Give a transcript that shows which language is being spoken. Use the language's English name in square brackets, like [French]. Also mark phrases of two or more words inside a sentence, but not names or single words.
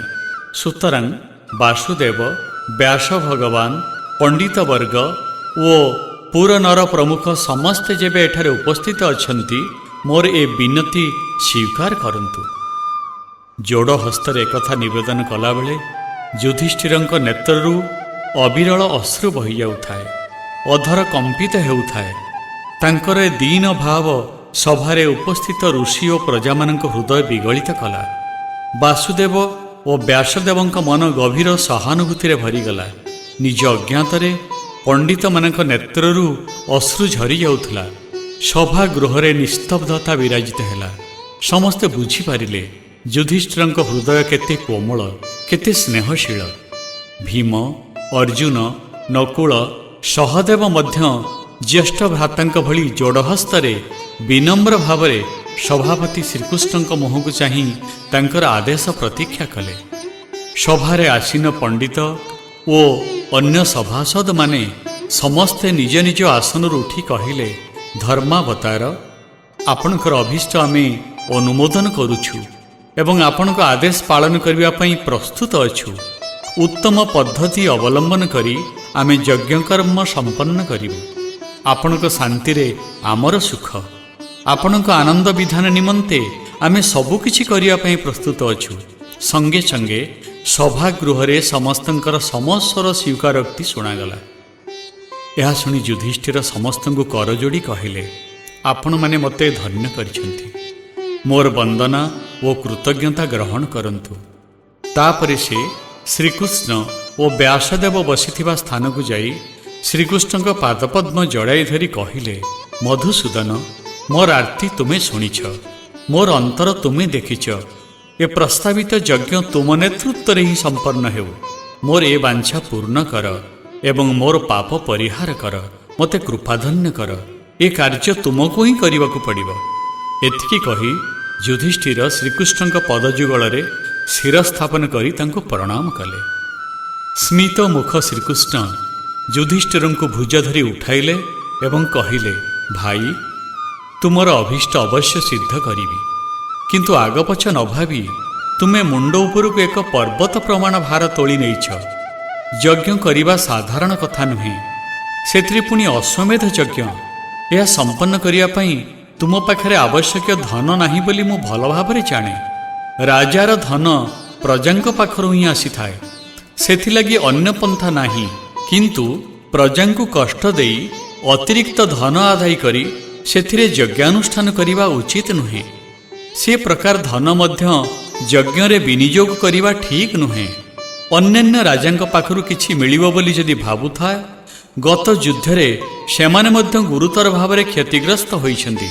[Odia] ସୁତରାଂ ବାସୁଦେବ, ବ୍ୟାସ ଭଗବାନ, ପଣ୍ଡିତ ବର୍ଗ ଓ ପୁର ନର ପ୍ରମୁଖ ସମସ୍ତେ ଯେବେ ଏଠାରେ ଉପସ୍ଥିତ ଅଛନ୍ତି, ମୋର ଏ ବିନତି ସ୍ୱୀକାର କରନ୍ତୁ। ଯୋଡ଼ ହସ୍ତରେ ଏକଥା ନିବେଦନ କଲା ବେଳେ ଯୁଧିଷ୍ଠିରଙ୍କ ନେତ୍ରରୁ ଅବିରଳ ଅଶ୍ରୁ ବହି ଯାଉଥାଏ, ଅଧର କମ୍ପିତ ହେଉଥାଏ। ତାଙ୍କର ଦୀନ ଭାବ ସଭାରେ ଉପସ୍ଥିତ ଋଷି ଓ ପ୍ରଜା ମାନଙ୍କ ହୃଦୟ ବିଗଳିତ କଲା। ବାସୁଦେବ ଓ ବ୍ୟାସଦେବଙ୍କ ମନ ଗଭୀର ସହାନୁଭୂତି ଭରିଗଲା। ନିଜ ଅଜ୍ଞାତରେ ପଣ୍ଡିତ ମାନଙ୍କ ନେତ୍ରରୁ ଅଶ୍ରୁ ଝରି ଯାଉଥିଲା। ସଭା ଗୃହରେ ନିସ୍ତବ୍ଧତା ବିରାଜିତ ହେଲା। ସମସ୍ତେ ବୁଝି ପାରିଲେ ଯୁଧିଷ୍ଠିରଙ୍କ ହୃଦୟ କେତେ କୋମଳ, କେତେ ସ୍ନେହଶୀଳ। ଭୀମ, ଅର୍ଜୁନ, ନକୁଳ, ସହଦେବ ମଧ୍ୟ ଜ୍ୟେଷ୍ଠ ଭ୍ରାତାଙ୍କ ଭଳି ଯୋଡ଼ହସ୍ତରେ ବିନମ୍ର ଭାବରେ ସଭାପତି ଶ୍ରୀକୃଷ୍ଣଙ୍କ ମୁହଁକୁ ଚାହିଁ ତାଙ୍କର ଆଦେଶ ପ୍ରତୀକ୍ଷା କଲେ। ସଭାରେ ଆସୀନ ପଣ୍ଡିତ ଓ ଅନ୍ୟ ସଭାସଦ ମାନେ ସମସ୍ତେ ନିଜ ନିଜ ଆସନରୁ ଉଠି କହିଲେ, ଧର୍ମାବତାର, ଆପଣଙ୍କର ଅଭୀଷ୍ଟ ଆମେ ଅନୁମୋଦନ କରୁଛୁ ଏବଂ ଆପଣଙ୍କ ଆଦେଶ ପାଳନ କରିବା ପାଇଁ ପ୍ରସ୍ତୁତ ଅଛୁ। ଉତ୍ତମ ପଦ୍ଧତି ଅବଲମ୍ବନ କରି ଆମେ ଯଜ୍ଞ କର୍ମ ସମ୍ପନ୍ନ କରିବୁ। ଆପଣଙ୍କ ଶାନ୍ତି ରେ ଆମର ସୁଖ, ଆପଣଙ୍କ ଆନନ୍ଦ ବିଧାନ ନିମନ୍ତେ ଆମେ ସବୁ କିଛି କରିବା ପାଇଁ ପ୍ରସ୍ତୁତ ଅଛୁ। ସଙ୍ଗେ ସଙ୍ଗେ ସଭାଗୃହ ରେ ସମସ୍ତଙ୍କର ସମସ୍ୱର ସ୍ୱୀକାରୋକ୍ତି ଶୁଣାଗଲା। ଏହା ଶୁଣି ଯୁଧିଷ୍ଠିର ସମସ୍ତଙ୍କୁ କର ଯୋଡ଼ି କହିଲେ, ଆପଣ ମାନେ ମତେ ଧନ୍ୟ କରିଛନ୍ତି। ମୋର ବନ୍ଦନା ଓ କୃତଜ୍ଞତା ଗ୍ରହଣ କରନ୍ତୁ। ତାପରେ ସେ ଶ୍ରୀକୃଷ୍ଣ ଓ ବ୍ୟାସଦେବ ବସିଥିବା ସ୍ଥାନ କୁ ଯାଇ ଶ୍ରୀକୃଷ୍ଣ ପାଦପଦ୍ମ ଜଡ଼ାଇ ଧରି କହିଲେ, ମଧୁସୂଦନ, ମୋର ଆରତି ତୁମେ ଶୁଣିଛ, ମୋର ଅନ୍ତର ତୁମେ ଦେଖିଛ। ଏ ପ୍ରସ୍ତାବିତ ଯଜ୍ଞ ତୁମ ନେତୃତ୍ୱ ହିଁ ସମ୍ପନ୍ନ ହେଉ। ମୋର ଏ ବାଞ୍ଛା ପୂର୍ଣ୍ଣ କର ଏବଂ ମୋର ପାପ ପରିହାର କର, ମତେ କୃପାଧନ୍ୟ କର। ଏ କାର୍ଯ୍ୟ [Hindi] तुमको ही करने [Odia] पड़िब। ଏତିକି କହି ଯୁଧିଷ୍ଠିର ଶ୍ରୀକୃଷ୍ଣ ପଦଯୁଗଳ ଶିରସ୍ଥାପନ କରି ତାଙ୍କୁ ପ୍ରଣାମ କଲେ। ସ୍ମିତ ମୁଖ ଶ୍ରୀକୃଷ୍ଣ ଯୁଧିଷ୍ଠିର କୁ ଭୁଜ ଧରି ଉଠାଇଲେ ଏବଂ କହିଲେ, ଭାଇ, ତୁମର ଅଭୀଷ୍ଟ ଅବଶ୍ୟ ସିଦ୍ଧ କରିବି, କିନ୍ତୁ ଆଗପଛ ନ ଭାବି ତୁମେ ମୁଣ୍ଡ ଉପରକୁ ଏକ ପର୍ବତ ପ୍ରମାଣ ଭାର ତୋଳି ନେଇଛ। ଯଜ୍ଞ କରିବା ସାଧାରଣ କଥା ନୁହେଁ, ସେଥିରେ ପୁଣି ଅଶ୍ୱମେଧ ଯଜ୍ଞ। ଏହା ସମ୍ପନ୍ନ କରିବା ପାଇଁ ତୁମ ପାଖରେ ଆବଶ୍ୟକ ଧନ ନାହିଁ ବୋଲି ମୁଁ ଭଲ ଭାବରେ ଜାଣେ। ରାଜାର ଧନ ପ୍ରଜାଙ୍କ ପାଖରୁ ହିଁ ଆସି ଥାଏ, ସେଥିଲାଗି ଅନ୍ୟ ପନ୍ଥା ନାହିଁ। କିନ୍ତୁ ପ୍ରଜାଙ୍କୁ କଷ୍ଟ ଦେଇ ଅତିରିକ୍ତ ଧନ ଆଦାୟ କରି ସେଥିରେ ଯଜ୍ଞାନୁଷ୍ଠାନ କରିବା ଉଚିତ ନୁହେଁ। ସେ ପ୍ରକାର ଧନ ମଧ୍ୟ ଯଜ୍ଞ ରେ ବିନିଯୋଗ କରିବା ଠିକ ନୁହେଁ। ଅନ୍ୟାନ୍ୟ ରାଜାଙ୍କ ପାଖରୁ କିଛି ମିଳିବ ବୋଲି ଯଦି ଭାବୁଥା, ଗତ ଯୁଦ୍ଧରେ ସେମାନେ ମଧ୍ୟ ଗୁରୁତର ଭାବରେ କ୍ଷତିଗ୍ରସ୍ତ ହୋଇଛନ୍ତି।